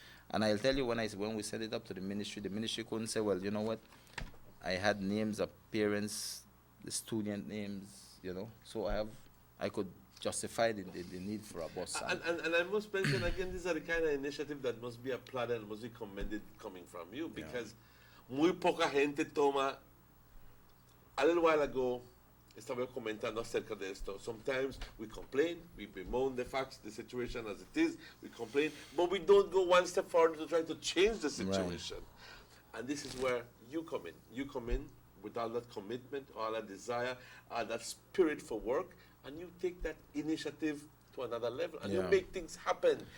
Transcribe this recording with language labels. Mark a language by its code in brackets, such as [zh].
[en] And I'll tell you, when we set it up to the ministry couldn't say, well, you know what, I had names of parents, the student names, so I could justify the need for a bus. And I must mention again, these are the kind of initiative that must be applauded and must be commended coming from you, because muy poca gente toma. [es] A little while ago, estaba comentando acerca de esto. [en] Sometimes we complain, we bemoan the facts, the situation as it is, we complain, but we don't go one step forward to try to change the situation. And this is where you come in. You come in with all that commitment, all that desire, all that spirit for work, and you take that initiative to another level, and you make things happen.